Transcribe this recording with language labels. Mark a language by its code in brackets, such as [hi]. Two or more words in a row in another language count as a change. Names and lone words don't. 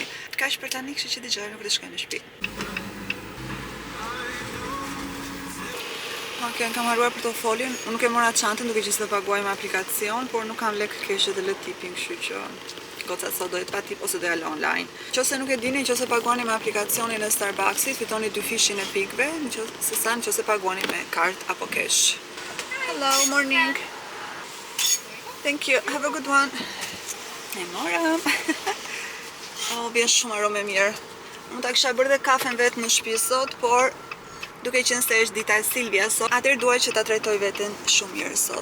[sq] Kaq për tani, kështu që dëgjojmë kur të shkojmë në shtëpi. Okej, kam haruar për të folin. Unë nuk e mora çantën, duke qenë se do paguaj me aplikacion, por nuk kam lek kesh dhe lë tipin, kështu që goca sot dohet pa tip ose do ja lë online. Nëse nuk e dini, nëse paguani me aplikacionin e Starbucksit, fitoni 2 fishin e pikëve, nëse paguani me kartë apo cash. [en] Hello, morning. Thank you. Have a good one. [sq] E morëm. Vjen shumë aromë mirë. Unë ta kisha bërë dhe kafen vetë në shtëpi sot, por duke qenë se është dita e Silvia sot, atëherë duaj që ta trajtoj veten shumë mirë sot.